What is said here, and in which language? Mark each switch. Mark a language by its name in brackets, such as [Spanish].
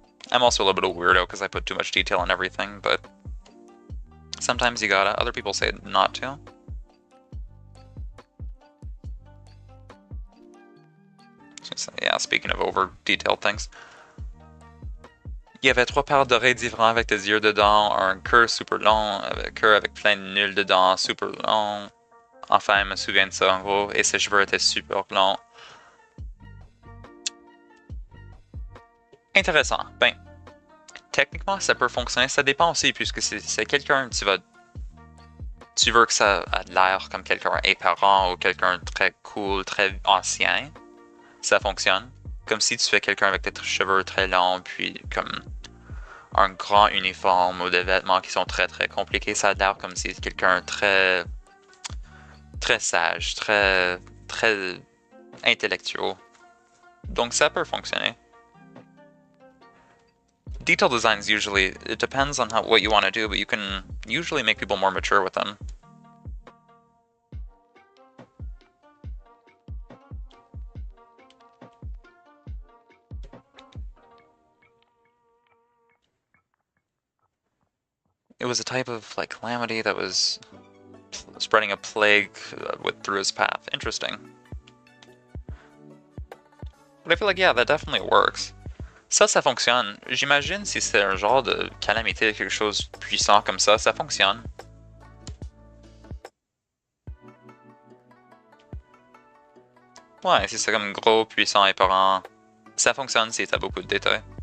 [English] I'm also a little bit of a weirdo because I put too much detail on everything, but sometimes you gotta. Other people say not to. Yeah, speaking of over-detailed things. [French] Il y avait 3 paires d'oreilles différentes avec des yeux dedans, un cœur super long, un cœur avec plein de nuls dedans, super long. Enfin, je me souviens de ça en gros, et ses cheveux étaient super longs. Intéressant. Ben, techniquement, ça peut fonctionner. Ça dépend aussi, puisque c'est quelqu'un, tu veux que ça ait l'air comme quelqu'un épeurant ou quelqu'un de très cool, très ancien. Ça fonctionne. Comme si tu fais quelqu'un avec des cheveux très longs, puis comme un grand uniforme ou des vêtements qui sont très compliqués, ça a l'air comme si c'est quelqu'un très sage, très intellectuel. Donc ça peut fonctionner. [English] Detail designs usually, it depends on what you want to do, but you can usually make people more mature with them. It was a type of like calamity that was spreading a plague through his path. Interesting. But I feel like, yeah, that definitely works. [French] Ça fonctionne. J'imagine si c'est un genre de calamité, quelque chose de puissant comme ça fonctionne. Ouais, si c'est comme gros, puissant, épeurant, ça fonctionne si t'as beaucoup de détails.